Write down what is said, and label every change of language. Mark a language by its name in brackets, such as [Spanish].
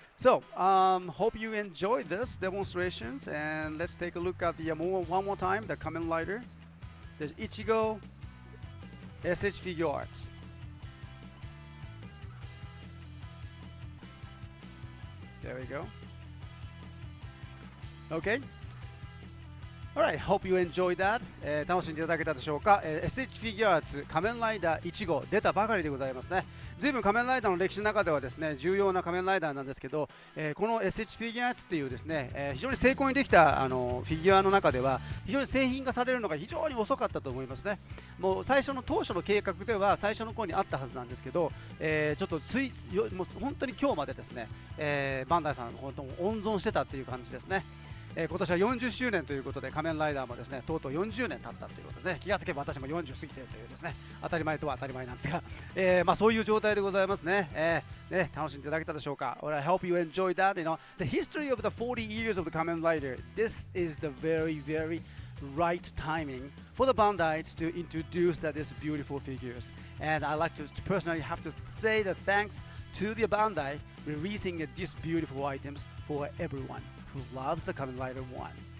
[English] So hope you enjoyed this demonstrations, and let's take a look at the one more time. The Kamen Rider. There's Ichigo, S.H.Figuarts. There we go. Okay. Alright, hope you enjoyed that. [Japanese] 楽しんでいただけたでしょうか。S.H.Figuarts 仮面ライダー1号出たばかりでございますね。随分仮面ライダーの歴史の中ではですね、重要な仮面ライダーなんですけど、この S.H.Figuarts っていうですね、非常に精巧にできたフィギュアの中では非常に製品化されるのが非常に遅かったと思いますね。もう最初の当初の計画では最初の頃にあったはずなんですけど、ちょっともう本当に今日までですね、バンダイさん本当温存してたっていう感じですね。今年は40周年ということで、仮面ライダーもですね、とうとう40年経ったということで、ね、気がつけば私も40過ぎているというですね、当たり前とは当たり前なんですが、そういう状態でございますね。楽しんでいただけたでしょうか。 [English] Well, I hope you enjoyed that. The history of the 40 years of the Kamen Rider. This is the very, very right timing for the Bandai's to introduce these beautiful figures. And I like to personally have to say that thanks to the Bandai releasing these beautiful items for everyone who loves the Kamen Rider 1.